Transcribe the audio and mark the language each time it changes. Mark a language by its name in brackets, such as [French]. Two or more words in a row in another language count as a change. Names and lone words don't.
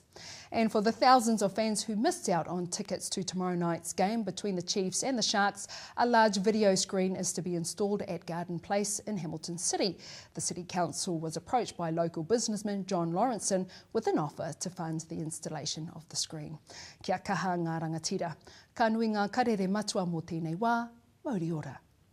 [English] And for the thousands of fans who missed out on tickets to tomorrow night's game between the Chiefs and the Sharks, a large video screen is to be installed at Garden Place in Hamilton City. The City Council was approached by local businessman John Lawrenson with an offer to fund the installation of the screen. [Māori] Kia kaha ngā rangatira. Ka nui ngā karere matua mō tēnei wā, mauri ora.